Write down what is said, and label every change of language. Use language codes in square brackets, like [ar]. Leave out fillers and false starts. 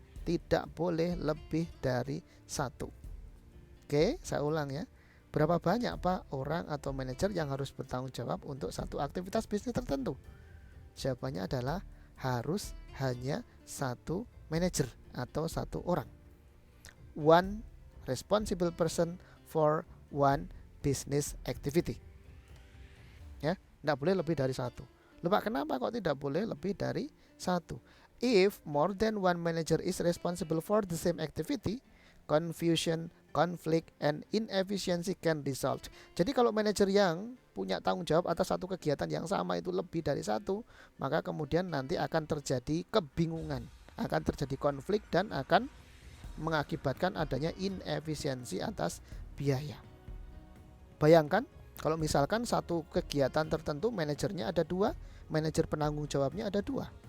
[id] Tidak boleh lebih dari satu. Oke, saya ulang ya. Berapa banyak, Pak, orang atau manajer yang harus bertanggung jawab untuk satu aktivitas bisnis tertentu? Jawabannya adalah harus hanya satu manajer atau satu orang. [en] One responsible person for one business activity. [id] Ya, tidak boleh lebih dari satu. Lupa kenapa kok tidak boleh lebih dari satu? [en] If more than one manager is responsible for the same activity, confusion, conflict, and inefficiency can result. [id] Jadi kalau manajer yang punya tanggung jawab atas satu kegiatan yang sama itu lebih dari satu, maka kemudian nanti akan terjadi kebingungan, akan terjadi konflik dan akan mengakibatkan adanya inefisiensi atas biaya. Bayangkan kalau misalkan satu kegiatan tertentu manajernya ada dua, manajer penanggung jawabnya ada dua.